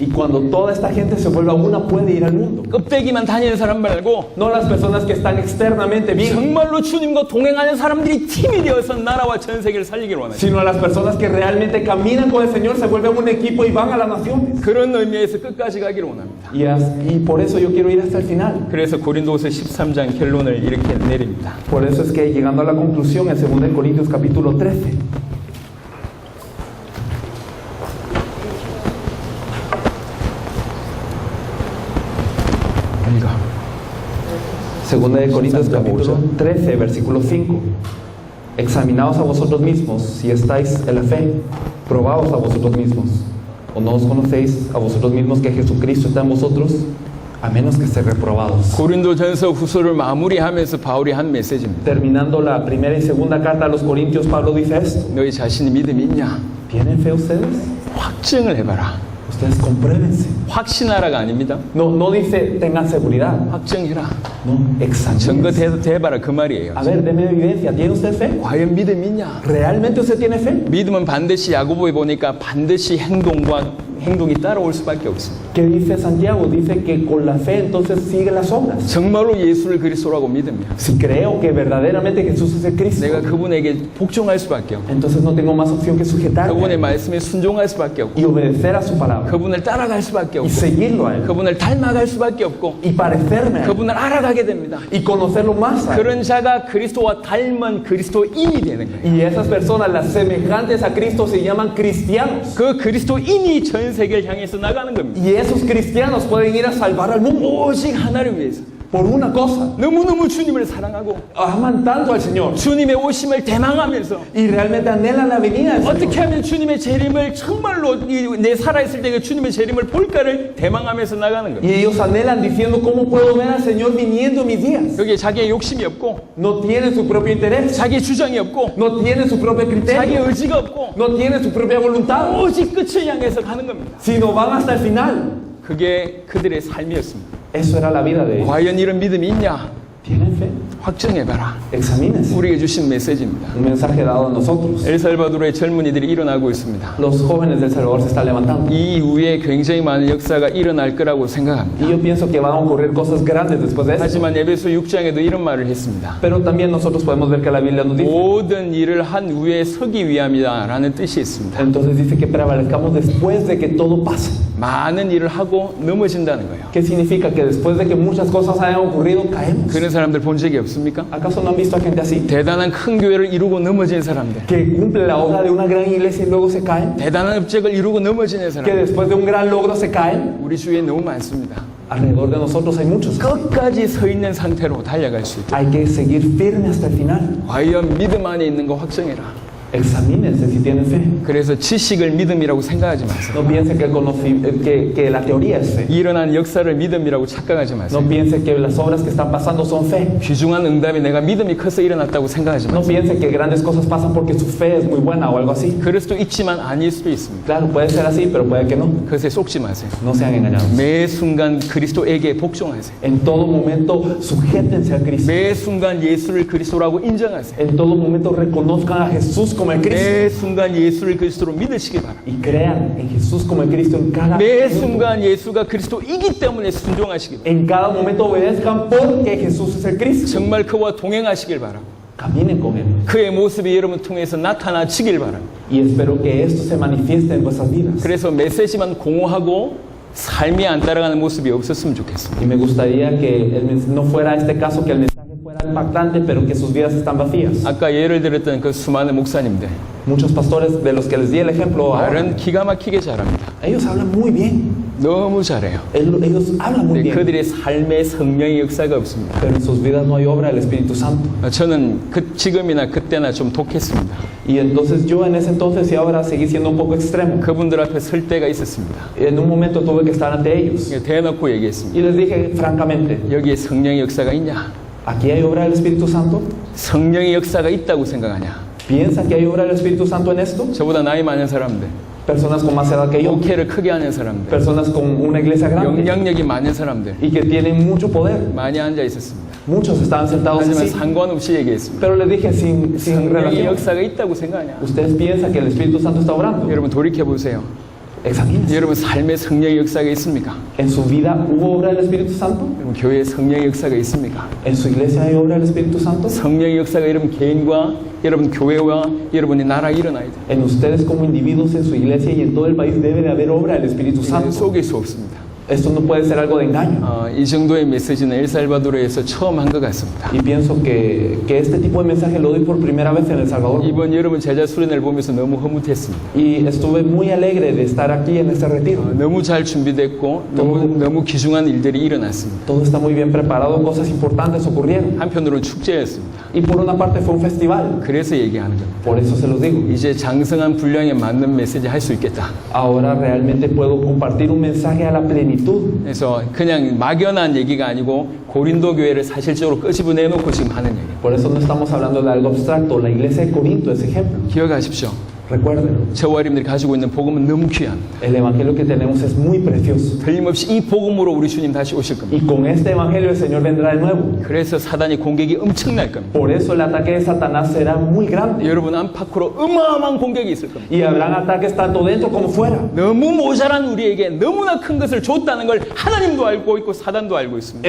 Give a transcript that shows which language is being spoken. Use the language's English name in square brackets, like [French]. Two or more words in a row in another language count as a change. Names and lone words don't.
[Spanish] Y cuando toda esta gente se vuelva una, puede ir al mundo. [Korean] 껍데기만 다니는 사람 말고 [Spanish] No las personas que están externamente bien, [Korean] 정말로 주님과 동행하는 사람들이 팀이 되어서 나라와 전 세계를 살리기를 원하시고 [Spanish] sino a las personas que que realmente caminan con el Señor se vuelven un equipo y van a las naciones. [Korean] 그런 의미에서 끝까지 가기를 원합니다. [Spanish] Y por eso yo quiero ir hasta el final. [Korean] 그래서 고린도후서 13장 결론을 이렇게 내립니다. [Spanish] Por eso es que llegando a la conclusión en 2 Corintios capítulo 13. [Korean] 읽어. [Spanish] 2 Corintios capítulo 13, versículo 5. Examinaos a vosotros mismos si estáis en la fe, probaos a vosotros mismos. ¿O no os conocéis a vosotros mismos que Jesucristo está en vosotros? A menos que estéis reprobados. [Korean] 고린도전서 후서를 마무리하면서 바울이 한 메시지입니다. [Spanish] Terminando la primera y segunda carta a los Corintios, Pablo dice esto. [Korean] 너희 자신이 믿음이 있냐? [Spanish] ¿Tienen fe ustedes? [Korean] 확증을 해봐라. [Spanish] Ustedes compruébense. [Korean] 확신하라가 아닙니다. [Spanish] No dice tengan seguridad. [Korean] 확증해라. [Spanish] No, [Korean] 증거 [Spanish] examinen. [Korean] 대봐라 그 말이에요. [Spanish] A ver, deme evidencia. ¿Tiene usted fe? [Korean] 과연 믿음이 있냐? [Spanish] ¿Realmente usted tiene fe? [Korean] 믿음은 반드시 야고보에 보니까 반드시 행동이 따라올 수밖에 없습니다. [Spanish] ¿Qué dice Santiago? Dice que con la fe entonces sigue las obras. [Korean] 정말로 예수를 그리스도라고 믿으면 [Spanish] Si creo que verdaderamente Jesús es el Cristo, [Korean] 내가 그분에게 복종할 수밖에 없고 [Spanish] entonces no tengo más opción que sujetarme [Korean] 그분의 말씀에 순종할 수밖에 없고 [Spanish] y obedecer a su palabra [Korean] 그분을 따라갈 수밖에 [Spanish] y [Korean] 없고 [Spanish] seguirlo a él [Korean] 그분을 닮아갈 수밖에 없고 [Spanish] y parecerme a él [Korean] 그분을 알아가게 됩니다. [Spanish] y conocerlo más a él. [Korean] 그런 자가 그리스도와 닮은 그리스도인이 되는 거예요. [Spanish] Y esas personas, las semejantes a Cristo, se llaman cristianos. [Korean] 그 그리스도인이 전 세계를 향해서 나가는 겁니다. [Spanish] Y esos cristianos pueden ir a salvar al mundo [Korean] 오직 하나를 위해서 [Spanish] por una cosa. [Korean] 너무너무 주님을 사랑하고 [Spanish] Aman tanto al Señor [Korean] 주님의 오심을 대망하면서 [Spanish] y realmente anhelan la venida del Señor. [Korean] 어떻게 하면 주님의 재림을 정말로 내 살아있을 때 그 주님의 재림을 볼까를 대망하면서 나가는 거예요. [Spanish] Y ellos anhelan diciendo, ¿cómo puedo ver al Señor viniendo en mis días? [Korean] 여기에 자기의 욕심이 없고 [Spanish] No tienen su propio interés, [Korean] 자기의 주장이 없고 [Spanish] no tienen su propio [Korean] 자기의 [Spanish] criterio, [Korean] 의지가 없고 [Spanish] no tienen su propia voluntad, [Korean] 오직 끝을 향해서 가는 겁니다. [Spanish] sino van hasta el final. [Korean] 그게 그들의 삶이었습니다. [Spanish] Eso era la vida de ellos. [Korean] 과연 이런 믿음이 있냐? [Spanish] ¿Tienen fe? [Korean] 확정해봐라. [Spanish] Examínense. [Korean] 우리에게 주신 메시지입니다. [Spanish] Un mensaje dado a nosotros. [Korean] 엘살바도르의 젊은이들이 일어나고 있습니다. [Spanish] Los jóvenes del Salvador se están levantando. [Korean] 이 이후에 굉장히 많은 역사가 일어날 거라고 생각합니다. [Spanish] Y yo pienso que van a ocurrir cosas grandes después de eso. [Korean] 하지만 에베소 6장에도 이런 말을 했습니다. [Spanish] Pero también nosotros podemos ver que la Biblia nos dice. [Korean] 모든 일을 한 후에 서기 위함이다라는 뜻이 있습니다. [Spanish] Entonces dice que prevalezcamos después de que todo pase. [Korean] 많은 일을 하고 넘어진다는 거예요. [Spanish] ¿Qué significa? Que después de que muchas cosas hayan ocurrido, caemos. [Korean] 그런 사람들 본 적이 없습니까? [Spanish] ¿Acaso no han visto a gente así? [Korean] 대단한 큰 교회를 이루고 넘어진 사람들, [Spanish] Que cumple la obra de una gran iglesia y luego se caen. [Korean] 대단한 업적을 이루고 넘어지는 [Spanish] Que [Korean] 사람들, [Spanish] después de un gran logro se caen. [Korean] 우리 주위에 너무 많습니다. [Spanish] Alrededor de nosotros hay muchos. [Korean] 끝까지 서 있는 상태로 달려갈 수 있도록 [Spanish] Hay que seguir firme hasta el final. [Korean] 과연 믿음 안에 있는 거 확정해라. [Spanish] Examínense si tienen fe. [Korean] 그래서 지식을 믿음이라고 생각하지 마세요. [Spanish] No piense que la teoría es fe. [Korean] 일어난 역사를 믿음이라고 착각하지 마세요. [Spanish] No piense que las obras que están pasando son fe. [Korean] 귀중한 응답이 내가 믿음이 커서 일어났다고 생각하지 [Spanish] No [Korean] 마세요. [Spanish] piense que grandes cosas pasan porque su fe es muy buena o algo así. [Korean] 그럴 수도 있지만 아닐 수도 있습니다. [Spanish] Claro, puede ser así, pero puede que no. [Korean] 그것에 속지 마세요. [Spanish] No sean engañados. [Korean] 매 순간 그리스도에게 복종하세요. [Spanish] En todo momento, sujétense a Cristo. [Korean] 매 순간 예수를 그리스도라고 인정하세요. [Spanish] En todo momento, reconozcan a Jesús como el Cristo. [Korean] 매 순간 예수를 그리스도로 믿으시기 바랍니다. [Spanish] Y crean en Jesús como el Cristo en cada [Korean] 매 [Spanish] momento. [Korean] 순간 예수가 그리스도이기 때문에 순종하시기 바랍니다. [Spanish] En cada momento obedezcan porque Jesús es el Cristo. [Korean] 정말 그와 동행하시길 바랍니다. [Spanish] Caminen con Él. [Korean] 그의 모습이 여러분 통해서 나타나지길 바랍니다. [Spanish] Y espero que esto se manifieste en vuestras vidas. [Korean] 그래서 메시지만 공허하고 삶이 안 따라가는 모습이 없었으면 좋겠습니다. [Spanish] Y me gustaría que no fuera este caso que el mensaje fuera impactante, pero que sus vidas están vacías. [Korean] 아까 예를 들었던 그 수많은 목사님들, [Spanish] Muchos pastores de los que les di el ejemplo ahora, [Korean] 말은 기가 막히게 잘합니다. [Spanish] ellos hablan muy bien. [Korean] 너무 잘해요. [Spanish] Ellos hablan muy [Korean] 근데 [Spanish] bien. [Korean] 그들의 삶의 성령의 역사가 없습니다. [Spanish] Pero en sus vidas no hay obra del Espíritu Santo. [Korean] 저는 지금이나 그때나 좀 독했습니다. [Spanish] Y entonces yo en ese entonces y ahora seguí siendo un poco extremo. [Korean] 그분들 앞에 설 때가 있었습니다. [Spanish] En un momento tuve que estar ante ellos. [Korean] 대놓고 얘기했습니다. [Spanish] Y les dije francamente, [Korean] 여기에 성령의 역사가 있냐? [Spanish] ¿aquí hay obra del Espíritu Santo? [Korean] 성령의 역사가 있다고 생각하냐? [Spanish] ¿Piensa que hay obra del Espíritu Santo en esto? [Korean] 저보다 나이 많은 사람들, [Spanish] Personas con más edad que yo, [Korean] 목회를 크게 하는 사람들, [Spanish] personas con una iglesia grande [Korean] 영향력이 많은 사람들 [Spanish] y que tienen mucho poder. [Korean] 많이 앉아 있었습니다. [Spanish] Muchos estaban sentados [Korean] 하지만 [Spanish] así, [Korean] 상관없이 얘기했습니다. [Spanish] pero les dije sin [Korean] 성령의 [Spanish] relación. [Korean] 역사가 있다고 생각하냐? [Spanish] ¿Ustedes piensan que el Espíritu Santo está obrando? [Korean] 여러분 돌이켜 보세요. [Spanish] Examínese. [Korean] 여러분 삶의 성령의 역사가 있습니까? [Spanish] ¿En su vida hubo obra del Espíritu Santo? [Korean] 여러분 교회에 성령의 역사가 있습니까? [Spanish] ¿En su iglesia hay obra del Espíritu Santo? [Korean] 성령의 역사가 여러분 개인과 여러분 교회와 여러분의 나라에 일어나야 돼요. [Spanish] En ustedes como individuos, en su iglesia y en todo el país debe de haber obra del Espíritu Santo. [Korean] 속일 수 없습니다. [Spanish] Esto no puede ser algo de engaño. [Korean] 이 정도의 메시지는 엘살바도르에서 처음 한 것 같습니다. [Spanish] Y pienso que este tipo de mensaje lo doy por primera vez en El Salvador. [Korean] 이번 여러분 제자 수련회를 보면서 너무 흐뭇했습니다. [Spanish] Y estuve muy alegre de estar aquí en este retiro. [Korean] 너무 잘 준비됐고 너무 귀중한 일들이 일어났습니다. [Spanish] Todo está muy bien preparado, cosas importantes ocurrieron. [Korean] 한편으로는 축제였습니다. [Spanish] Y por una parte fue un festival. [Korean] 그래서 얘기하는 겁니다. [Spanish] Por eso se los digo. [Korean] 이제 장성한 분량에 맞는 메시지 할 수 있겠다. [Spanish] Ahora realmente puedo compartir un mensaje a la plenitud. [Korean] 그래서 그냥 막연한 얘기가 아니고 고린도 교회를 사실적으로 끄집어내놓고 지금 하는 얘기예요. [Spanish] Por eso no estamos hablando de algo abstracto. La iglesia de Corinto es ejemplo. [Korean] 기억하십시오. [Spanish] Recuérdenlo. [Korean] 저와 여러분들이 가지고 있는 복음은 너무 귀합니다. [Spanish] El evangelio que tenemos es muy precioso. [Korean] 틀림없이 이 복음으로 우리 주님 다시 오실 겁니다. [Spanish] Y con este evangelio el Señor vendrá de nuevo. [Korean] 그래서 사단의 공격이 엄청날 겁니다. [Spanish] Por eso el ataque de Satanás será muy grande. [Korean] 여러분 안팎으로 어마어마한 공격이 있을 겁니다. [Spanish] Y habrán ataques tanto dentro como fuera. [Korean] 너무 모자란 우리에게 너무나 큰 것을 줬다는 걸 하나님도 알고 있고 사단도 알고 있습니다.